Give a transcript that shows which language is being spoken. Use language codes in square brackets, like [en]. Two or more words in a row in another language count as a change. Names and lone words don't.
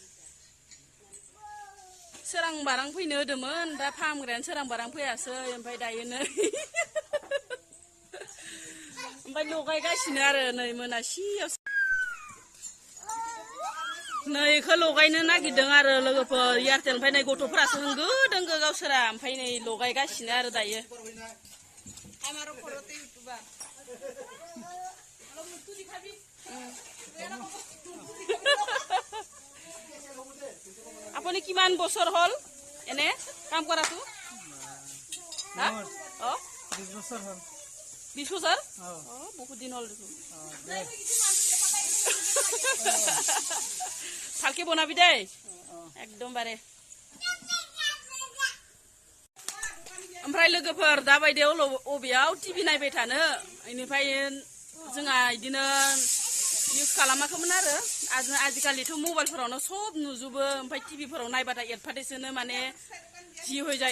[brx] सोरां बारां फैनो होदोंमोन दा फाहामग्रायानो सोरां बारां फैयासै ओमफ्राय दायो नै ओमफ्राय लगायगासिनो आरो नै मोनासियाव नै इखौ लगायनो नागिरदों आरो लोगोफोर एयारटेल ओमफ्राय नै गथ'फोरासो होंगो दोंगो गावसोरा ओमफ्राय नै लगायगासिनो आरो दायो [as] আপুনি কিমান বছৰ হল এনে কাম কৰাটো হা অ 20 বছৰ হল 20 বছৰ অ বহুত দিন হল দেখোন ভালকে বনাবি দেই একদম বাৰে [brx] ओमफ्राय लोगोफोर दा बायदियाव अबेयाव टिभि नायबाय थानो इनिफ्राय जोंहा इदिनो इउज खालामाखैमोन आरो आजिखालिथ' मबाइलफोरावनो सब नुजोबो ओमफ्राय टिभिफोराव नायबाथाय एडभार्टाइजनो माने जि होय जायो